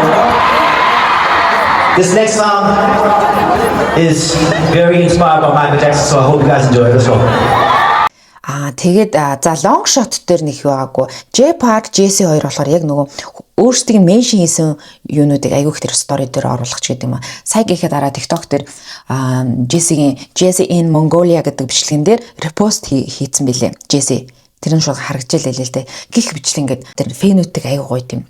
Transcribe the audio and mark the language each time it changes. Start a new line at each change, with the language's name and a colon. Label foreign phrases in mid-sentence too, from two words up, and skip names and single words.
English: This next song is very inspired by Michael Jackson, so I hope you guys enjoy it. Let's go.
Mongolian: Тэгээд за
English: long shot
Mongolian: дээр нэг байгаагүй. J Park, JC хоёр болохоор яг нөгөө өөрсдийн меншн хийсэн юунуудыг аягүй их тэр story дээр оруулах ч гэдэг юм аа. Сая гэхэд дараа TikTok дээр JC in Mongolia гэдэг бичлэгэн дээр репост хийцэн билээ. JC тэр нь шууд харагдаж байлээ л дээ. Гих бичлэг ингээд тэр фэнүүдтэй аягүй гоё тийм.